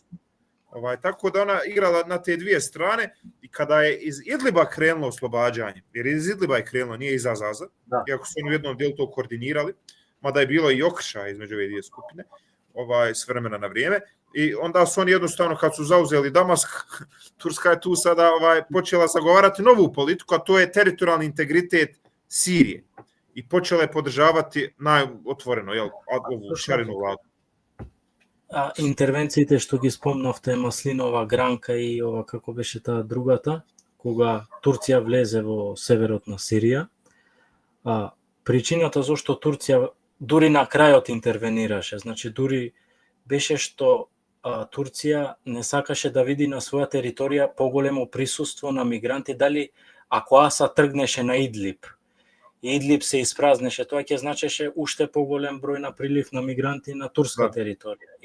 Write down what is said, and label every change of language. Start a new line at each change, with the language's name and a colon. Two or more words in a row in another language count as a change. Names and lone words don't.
Bosnian: Tako da ona igrala na te dvije strane, i kada je iz Idliba krenulo oslobađanje, jer iz Idliba je krenulo, nije iz Azaza, iako su oni u jednom dijelu to koordinirali, mada je bilo i okršaja između ove dvije skupine, s vremena na vrijeme, i onda su oni jednostavno, kad su zauzeli Damask, Turska je tu sada počela zagovarati novu politiku, a to je teritorijalni integritet Sirije. I počela je podržavati najotvoreno ovu šarenu vladu.
Macedonian: A интервенциите што ги спомнавте, Маслинова, Гранка и како беше таа другата, кога Турција влезе во северот на Сирија, причината зашто Турција дури на крајот интервенираше, значи дури беше што Турција не сакаше да види на своја територија поголемо присуство на мигранти, дали ако Асад тргнеше на Идлиб, Идлиб се испразнеше, тоа ќе значеше уште поголем број на прилив на мигранти на турска територија.